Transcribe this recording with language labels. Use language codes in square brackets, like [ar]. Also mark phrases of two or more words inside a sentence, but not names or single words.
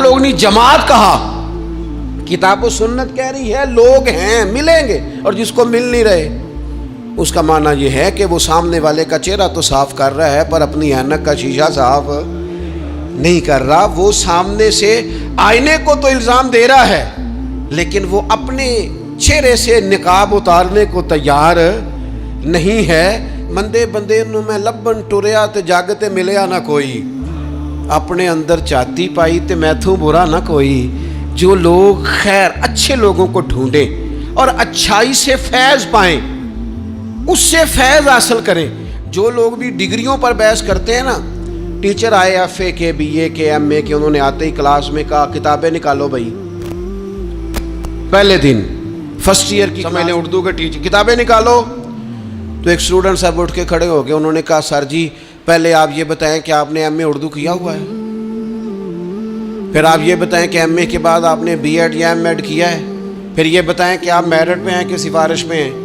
[ur] لوگ نہیں، جماعت کہا، کتاب و سنت کہہ رہی ہے لوگ ہیں ملیں گے، اور جس کو مل نہیں رہے اس کا معنی یہ ہے کہ وہ سامنے والے کا چہرہ تو صاف کر رہا ہے پر اپنی اینک کا شیشہ صاف نہیں کر رہا، وہ سامنے سے آئینے کو تو الزام دے رہا ہے لیکن وہ اپنے چہرے سے نقاب اتارنے کو تیار نہیں ہے۔ [pa] مندے بندے نو میں لبن ٹریا تے جگ تے ملیا نہ کوئی، اپنے اندر چاہتی پائی تے میتھوں برا نہ کوئی۔ [ur] جو لوگ خیر اچھے لوگوں کو ڈھونڈیں اور اچھائی سے فیض پائیں، اس سے فیض حاصل کریں۔ جو لوگ بھی ڈگریوں پر بحث کرتے ہیں نا، ٹیچر آئے ایف اے کے، بی اے کے، ایم اے کے، انہوں نے آتے ہی کلاس میں کہا کتابیں نکالو بھائی، پہلے دن [en] first year [ur] کی میں نے اردو کے ٹیچر کتابیں نکالو، تو ایک اسٹوڈنٹ صاحب اٹھ کے کھڑے ہو گئے، انہوں نے کہا سر جی پہلے آپ یہ بتائیں کہ آپ نے ایم اے اردو کیا ہوا ہے، پھر آپ یہ بتائیں کہ ایم اے کے بعد آپ نے بی ایڈ یا ایم ایڈ کیا ہے، پھر یہ بتائیں کہ آپ میرٹ پہ ہیں کہ سفارش پہ ہیں۔